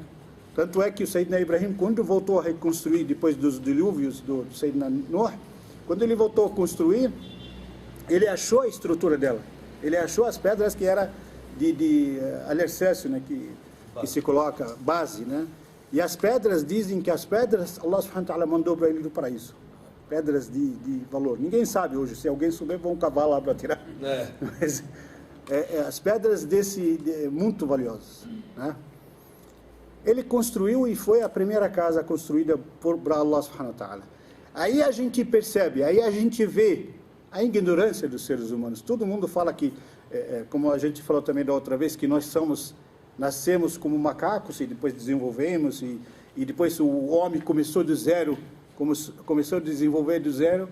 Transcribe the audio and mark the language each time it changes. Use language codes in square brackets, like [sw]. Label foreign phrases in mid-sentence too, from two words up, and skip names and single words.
[pt] Tanto é que o Sayyidina Ibrahim, quando voltou a reconstruir depois dos dilúvios do Sayyidina Noah, quando ele voltou a construir, ele achou a estrutura dela. Ele achou as pedras que era de alicerce, né, que se coloca, base, né? E as pedras, dizem que as pedras, [ar] الله سبحانه وتعالى [pt] mandou para ele do paraíso. Pedras de valor. Ninguém sabe hoje, se alguém souber, vão cavar lá para tirar. Mas, as pedras muito valiosas, né? Ele construiu e foi a primeira casa construída por [ar] الله سبحانه وتعالى. [pt] Aí a gente percebe, aí a gente vê a ignorância dos seres humanos. Todo mundo fala que, como a gente falou também da outra vez, que nós nascemos como macacos e depois desenvolvemos e depois o homem começou do zero, começou a desenvolver do zero.